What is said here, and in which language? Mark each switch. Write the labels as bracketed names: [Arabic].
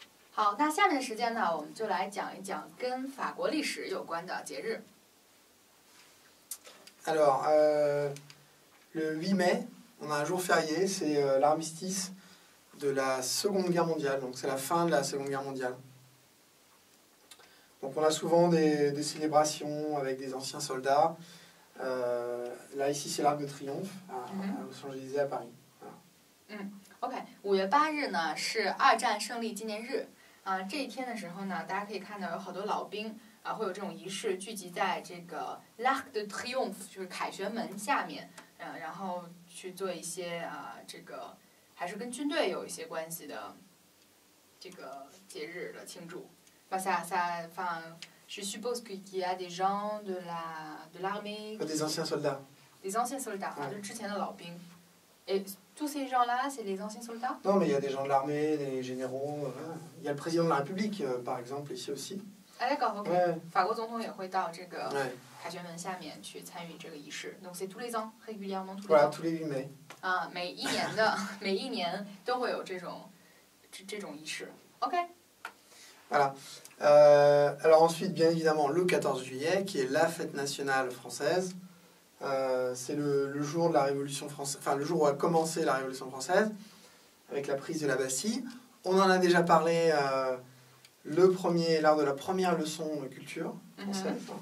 [Chinese] 好，那下面的时间呢，我们就来讲一讲跟法国历史有关的节日。 [French] Alors, le 8 mai, on a un jour férié, c'est l'armistice de la Seconde Guerre mondiale, donc c'est la fin de la Seconde Guerre mondiale. Donc on a souvent des célébrations avec des anciens soldats. Là, ici, c'est l'Arc de Triomphe à Los Angeles, à Paris. Voilà. [Chinese] OK， 5月8日呢是二战胜利纪念日啊。这一天的时候呢，大家可以看到有好多老兵啊，会有这种仪式聚集在这个 l'Arc de Triomphe， 就是凯旋门下面，然后去做一些这个还是跟军队有一些关系的这个节日的庆祝。 [French] enfin, je suppose qu'il y a des gens de l'armée. Des anciens soldats. Des anciens soldats， [Chinese] 就是之前的老兵。 [French] Et tous ces gens-là, c'est les anciens soldats? Non, mais il y a des gens de l'armée, des généraux. Il y a le président de la République, par exemple, ici aussi. Ah d'accord, [Chinese] ok. 法国总统也会到这个 [French] Ouais. [Chinese] 凯旋门下面去参与这个仪式。 [French] Donc c'est tous les ans, régulièrement tous les Voilà, ans. tous les 8 mai. [Chinese] 啊，每一年都会有这种仪式。 OK. [French] Voilà. Alors ensuite, bien évidemment, le 14 juillet, qui est la fête nationale française. C'est le jour de la Révolution française, enfin le jour où a commencé la Révolution française, avec la prise de la Bastille. On en a déjà parlé lors de la première leçon de culture française.